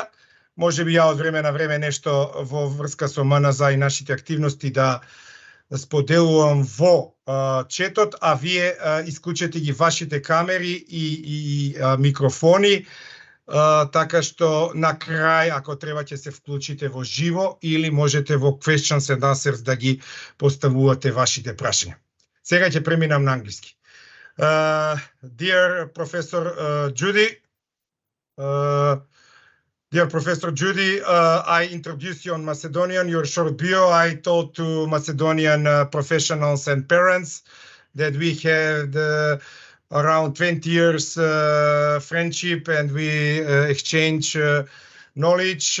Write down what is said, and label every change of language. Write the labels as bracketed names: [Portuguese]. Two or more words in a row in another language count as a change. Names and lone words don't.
[Macedonian] Може би ја од време на време нешто во врска со МНЗА и нашите активности да споделувам во четот, а вие исклучете ги вашите камери и микрофони, така што на крај, ако треба, ќе се вклучите во живо или можете во [English] questions and answers [Macedonian] да ги поставувате вашите прашања. Сега ќе преминам на англиски. [English] Dear Professor Џуди, Dear Professor Џуди, I introduced you on Macedonian, your short bio. I told to Macedonian professionals and parents that we had around 20 years friendship and we exchange knowledge.